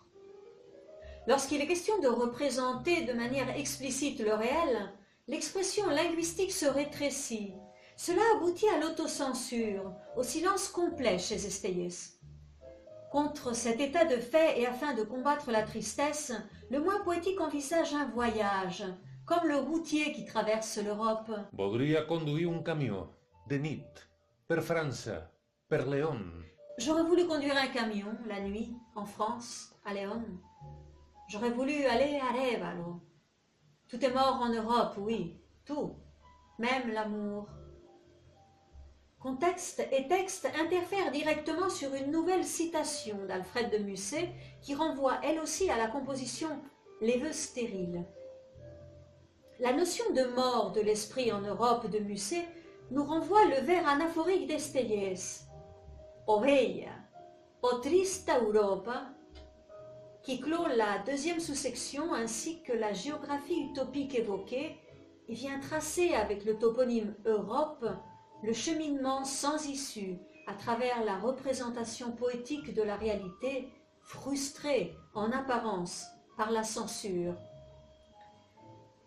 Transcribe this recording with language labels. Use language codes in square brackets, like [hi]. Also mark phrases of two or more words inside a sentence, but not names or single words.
[fr] Lorsqu'il est question de représenter de manière explicite le réel, l'expression linguistique se rétrécit. Cela aboutit à l'autocensure, au silence complet chez Estellés. Contre cet état de fait et afin de combattre la tristesse, le moins poétique envisage un voyage, comme le routier qui traverse l'Europe. [ca] Voldria conduire un camió, de nit, per França, per León. [fr] J'aurais voulu conduire un camion, la nuit, en France, à Léon. J'aurais voulu aller à Révalo. Tout est mort en Europe, oui, tout, même l'amour. Contexte et texte interfèrent directement sur une nouvelle citation d'Alfred de Musset qui renvoie elle aussi à la composition Les vœux stériles. La notion de mort de l'esprit en Europe de Musset nous renvoie le vers [ca] anaphorique d'Estellés, O vella, o trista Europa, [fr] qui clôt la deuxième sous-section ainsi que la géographie utopique évoquée et vient tracer avec le toponyme Europe le cheminement sans issue à travers la représentation poétique de la réalité, frustrée en apparence par la censure.